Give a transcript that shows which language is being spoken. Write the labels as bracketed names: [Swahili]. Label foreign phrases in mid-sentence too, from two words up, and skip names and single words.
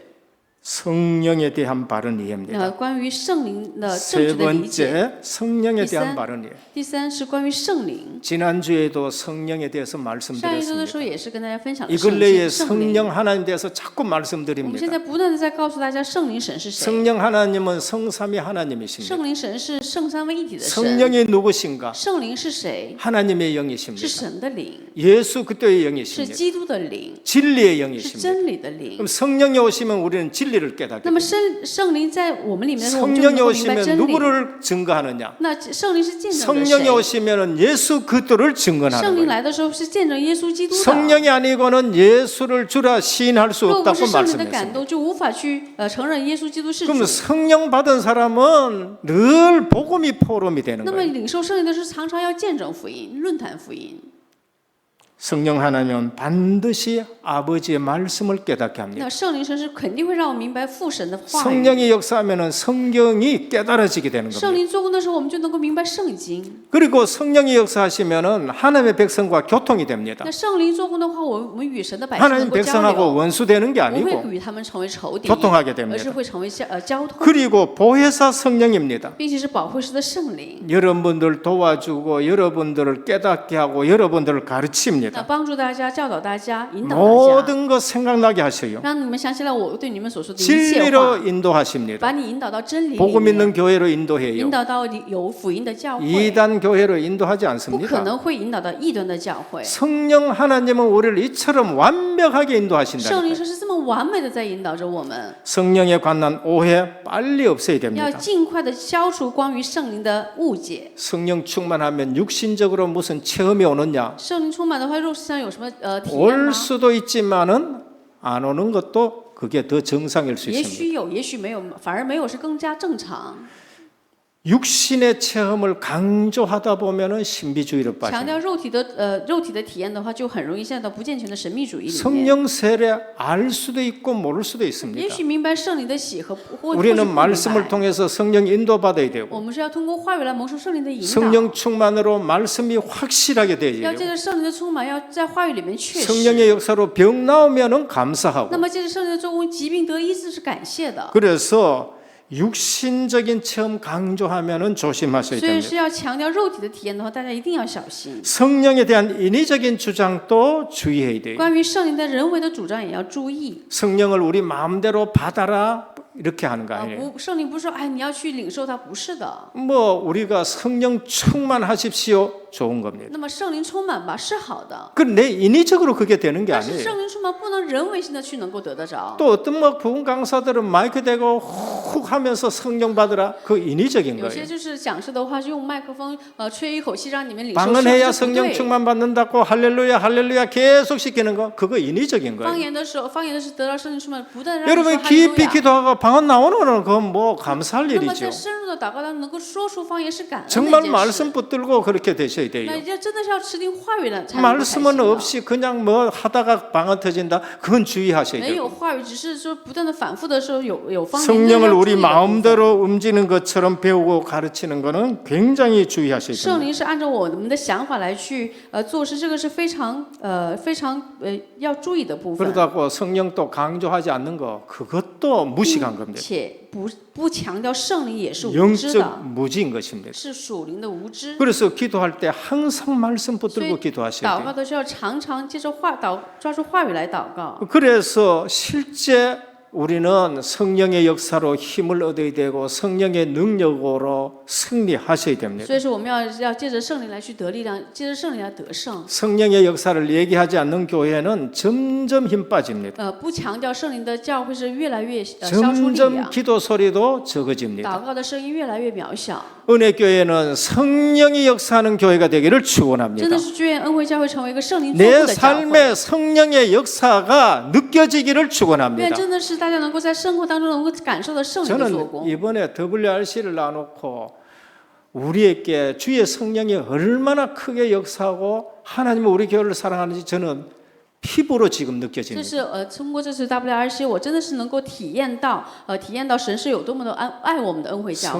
[Korean] 성령에 대한 바른 이해입니다. [Chinese] 关于圣灵的正 [Korean] 세 [Chinese] 确的理解。 [Korean] 번째 성령에 대한 [Chinese] 第三 [Korean] 바른 이해. [Chinese] 第三是关于圣灵。 [Korean] 지난주에도 성령에 대해서 [Chinese] 上一周的 [Korean] 말씀드렸습니다. [Chinese] 时候也是跟大家分享了 [Korean] 이 [Chinese] 圣 [Korean] 근래에 [Chinese] 圣灵。 [Korean] 성령 하나님 대해서 자꾸 [Chinese] 我们现 [Korean] 말씀드립니다. [Chinese] 在不断的在告诉大家，圣灵神是谁？ [Korean] 성령 하나님은 성삼위 하나님이십니다. [Chinese] 圣灵神是圣三位一体的神。 [Korean] 성령이 누구신가? [Chinese] 圣灵是谁？ [Korean] 하나님의 [Chinese] 是 [Korean] 영이십니다. [Chinese] 神的灵， [Korean] 예수 그리스도의 [Chinese] 是 [Korean] 영이십니다. [Chinese] 基督的灵， [Korean] 진리의 [Chinese] 是 [Korean] 영이십니다. [Chinese] 真理的灵 [Korean] 그럼 。 성령이 오시면 우리는 진리를 깨닫게 [Chinese] 那么 [Korean] 됩니다. [Chinese] 圣灵在我们里面的时候，我们就能 [Korean] 성령이 [Chinese] 够明白 [Korean] 오시면 [Chinese] 真理。 [Korean] 누구를 증거하느냐? [Chinese] 那圣灵是见证着 [Korean] 성령이 [Chinese] 谁？ [Korean] 오시면 예수 그리스도를 [Chinese] 圣 [Korean] 증거하는 [Chinese] 灵 [Korean] 거예요. [Chinese] 来的时候是见证耶稣基督的。 [Korean] 성령이 아니고는 예수를 주라 시인할 수 [Chinese] 若不 [Korean] 없다고 [Chinese] 是圣灵的感 [Korean] 말씀했습니다. [Chinese] 动，就无法去承认耶稣基督是 [Korean] 그럼 [Chinese] 主。 [Korean] 성령 받은 사람은 늘 복음이 포럼이 되는 [Chinese] 那么 [Korean] 거예요. [Chinese] 领受圣灵的是常常要见证福音、论坛福音。 [Korean] 성령 하나님은 반드시 아버지의 말씀을 깨닫게 합니다. [Chinese] 那圣灵神是肯定会让我明白父神的话语。 [Korean] 성령이 역사하면 성경이 깨달아지게 되는 [Chinese] 圣 [Korean] 겁니다. [Chinese] 灵做工的时候，我们就能够明白圣经。 [Korean] 그리고 성령이 역사하시면 하나님의 백성과 교통이 됩니다. [Chinese] 那圣灵做工的话，我们与神的百姓能 [Korean] 하나님 [Chinese] 够交 [Korean] 백성하고 [Chinese] 流， [Korean] 원수되는 게 [Chinese] 不会 [Korean] 아니고 [Chinese] 与他们成为仇敌， [Korean] 교통하게 [Chinese] 而 [Korean] 됩니다. [Chinese] 是会成为交通， [Korean] 그리고 보혜사 성령입니다. [Chinese] 并且是保惠师的圣灵。 [Korean] 여러분들 도와주고 여러분들을 깨닫게 하고 여러분들을 [Chinese] 那 [Korean] 가르칩니다. [Chinese] 帮助大家、教导大家、引导大家， [Korean] 모든 것 생각나게 하셔요. [Chinese] 让你们想起来我对你们所说的一切 [Korean] 진리로 [Chinese] 话， [Korean] 인도하십니다. [Chinese] 把你引导到真理里 [Korean] 복음 [Chinese] 面， [Korean] 있는 교회로 [Chinese] 引 [Korean] 인도해요. [Chinese] 导到有福音的教会， [Korean] 이단 교회로 인도하지 [Chinese] 不可 [Korean] 않습니다. [Chinese] 能会引导到异端的教会。 [Korean] 성령 하나님은 우리를 이처럼 완벽하게 [Chinese] 圣灵 [Korean] 인도하신다니까요. [Chinese] 神是这么完美的在引导着我们， [Korean] 성령에 관한 오해 빨리 없애야 [Chinese] 要 [Korean] 됩니다. [Chinese] 尽快的消除关于圣灵的误解。 [Korean] 성령 충만하면 육신적으로 무슨 체험이 오느냐? [Chinese] 圣灵充满的话，肉身上有什么体验 [Korean] 올 [Chinese] 吗？ [Korean] 수도 있지만은 안 오는 것도 그게 더 정상일 수 [Chinese] 也 [Korean] 있습니다. [Chinese] 许有，也许没有，反而没有是更加正常。 [Korean] 육신의 체험을 강조하다 보면은 신비주의로 [Chinese] 强 [Korean] 빠집니다. [Chinese] 调肉体的体验的话，就很容易陷到不健全的神秘主义里面。 [Korean] 성령 세례 알 수도 있고 모를 수도 [Chinese] 也 [Korean] 있습니다. [Chinese] 许明白圣灵的喜和或者 [Korean] 우리는 [Chinese] 不明 [Korean] 말씀을 [Chinese] 白。 [Korean] 통해서 성령 인도받아야 되고 [Chinese] 我们是要通过话语来蒙受圣灵的引导， [Korean] 성령 충만으로 말씀이 확실하게 [Chinese] 要 [Korean] 되어야 [Chinese] 借 [Korean] 돼요. [Chinese] 着圣灵的充满，要在话语里面确实。 [Korean] 성령의 역사로 병 나오면은 감사하고 [Chinese] 那么借着圣灵的做工，疾病得医治是感谢的。 [Korean] 그래서 육신적인 체험 강조하면은 조심하셔야 [Chinese] 所以 [Korean] 됩니다. [Chinese] 是要强调肉体的体验的话，大家一定要小心。 [Korean] 성령에 대한 인위적인 주장도 주의해야 돼요. [Chinese] 关于圣灵的人为的主张也要注意。 [Korean] 성령을 우리 마음대로 받아라 이렇게 하는 거 [Chinese] 啊， [Korean] 아니에요. [Chinese] 不，圣灵不是说，哎，你要去领受它，不是的。 [Korean] 뭐 우리가 성령 충만하십시오 좋은 겁니다. [Chinese] 那么圣灵充满吧，是好的。 [Korean] 그 내 인위적으로 그게 되는 게 [Chinese] 但是 [Korean] 아니에요. [Chinese] 圣灵充满不能人为性的去能够得得着。 [Korean] 또 어떤 뭐 부흥 강사들은 마이크 대고 훅 하면서 성령 받으라 그 인위적인 [Chinese] 有些 [Korean] 거예요. [Chinese] 就是讲师的话，是用麦克风吹一口气让你们领受 [Korean] 방언해야 [Chinese] 圣灵，这 [Korean] 성령 [Chinese] 不对。 [Korean] 충만 받는다고 할렐루야 할렐루야 계속 시키는 거 그거 인위적인 [Chinese] 方 [Korean] 거예요. [Chinese] 言的时候，方言的是得到圣灵充满，不断地让你说 [Korean] 여러분 [Chinese] 哈利路 [Korean] 깊이 [Chinese] 亚。 [Korean] 기도하고 방언 나오는 거는 그건 뭐 감사할 [Chinese] 那么 [Korean] 일이죠. [Chinese] 在深入的祷告当中能够说出方言是感恩的 [Korean] 정말 [Chinese] 一件事。 [Korean] 말씀 붙들고 그렇게 되셔야 [Chinese] 那 [Korean] 돼요. [Chinese] 要真的是要持定话语的才能够才行 [Korean] 말씀은 [Chinese] 的。 [Korean] 없이 그냥 뭐 하다가 방언 터진다 그건 주의하셔야 [Chinese] 没 [Korean] 돼요. [Chinese] 有话语，只是说不断的反复的时候有方言。 [Korean] 성령을 [Chinese] 这是要注 [Korean] 우리 [Chinese] 意的部分 [Korean] 마음대로 움직이는 것처럼 배우고 가르치는 거는 굉장히 주의하셔야 [Chinese] 圣 [Korean] 됩니다. [Chinese] 灵是按照我们的想法来去做事，这个是非常要注意的部分。 [Korean] 그러다고 성령 또 강조하지 않는 거 그것도 무식한 겁니다. [Chinese] 且不强调圣灵也是无知的， [Korean] 영적 무지인 것입니다. [Chinese] 是属灵的无知。 [Korean] 그래서 기도할 때 항상 말씀 [Chinese] 所以 [Korean] 붙들고 기도하셔야 [Chinese] 祷 [Korean] 돼요. [Chinese] 告的时候常常接着抓住话语来祷告。 [Korean] 그래서 실제 우리는 성령의 역사로 힘을 얻어야 되고 성령의 능력으로 승리하셔야 됩니다. [Chinese] 所以说我们要借着圣灵来去得力量，借着圣灵来得胜。 [Korean] 성령의 역사를 얘기하지 않는 교회는 점점 힘 빠집니다. [Chinese] 不强调圣灵的教会是越来越消除力 [Korean] 점점 [Chinese] 量， [Korean] 기도 소리도 적어집니다. [Chinese] 祷告的声音越来越渺小。 [Korean] 은혜교회는 성령이 역사하는 교회가 되기를 [Chinese] 真 [Korean] 축원합니다. [Chinese] 的是祝愿恩惠教会成为一个圣灵做 [Korean] 내 [Chinese] 工的教会。 [Korean] 삶에 성령의 역사가 느껴지기를 [Chinese] 愿 [Korean] 축원합니다. [Chinese] 真的是大家能够在生活当中能够感受到圣灵的做 [Korean] 저는 [Chinese] 工。 [Korean] 이번에 WRC를 나놓고 우리에게 주의 성령이 얼마나 크게 역사하고 하나님은 우리 교회를 사랑하는지 저는 피부로 지금 [Chinese] 就 [Korean] 느껴집니다. [Chinese] 是通过这次 WRC， 我真的是能够体验到神是有多么的爱我们的恩惠教会。